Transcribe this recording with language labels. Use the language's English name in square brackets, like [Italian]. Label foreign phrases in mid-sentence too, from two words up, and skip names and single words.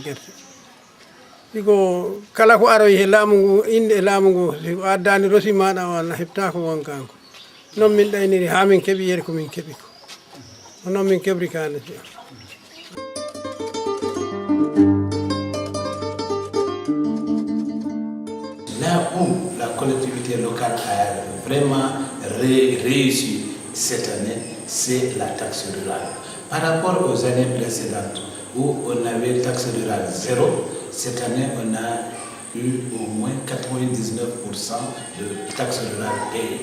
[Fula] gerte iko kala ko aroy he laamu ngu inde laamu ngu so addani rosi maɗa o Allah heɓta ko won kanko non min ɗayniri ha min keeɓi yere ko min keeɓi ko noon min keɓri kane [French] Là où la collectivité locale a vraiment réussi cette année, c'est la taxe rurale. Par rapport aux années précédentes où on avait taxe rurale 0, cette année on a eu au moins 99% de taxe rurale payée.